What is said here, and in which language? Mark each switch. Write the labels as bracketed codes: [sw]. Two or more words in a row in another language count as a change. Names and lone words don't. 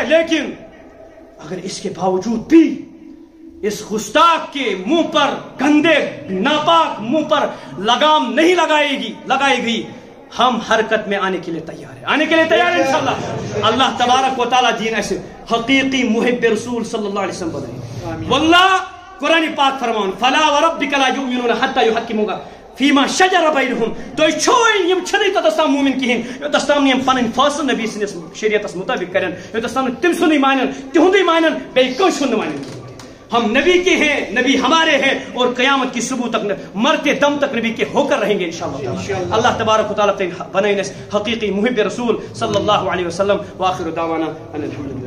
[ur] لیکن اگر اس کے باوجود بھی اس گستاخ کے منہ پر, گندے ناپاک منہ پر لگام نہیں لگائی گئی, ہم حرکت میں آنے کے لیے تیار ہیں, آنے کے لیے تیار ہیں انشاءاللہ. اللہ تبارک و تعالیٰ دین ایسے حقیقی محب رسول [ar] صلی اللہ علیہ وسلم [ur] بنائے. [ar] واللہ [ur] قرآن پاک فرمان [ar] فلا وربک لا یؤمنون حتی یحکموک فیما شجر بینہم. [ks] تو چھوئی یم چھنی توتستان مومن کہین یوتستان یم پنن فاصل نبی سنس شریعتس مطابق کرن, یوتستان تم سنی مانن تہندی مانن بیٚیہِ کٲنٛسہِ ہُنٛد مانن. [ur] ہم نبی کے ہیں, نبی ہمارے ہیں, اور قیامت کی صبح تک مرتے دم تک نبی کے ہو کر رہیں گے انشاءاللہ. اللہ تبارک و تعالیٰ بنائیں حقیقی محب رسول [ar] صلی اللہ علیہ وسلم. وآخر دعوانا ان الحمدللہ.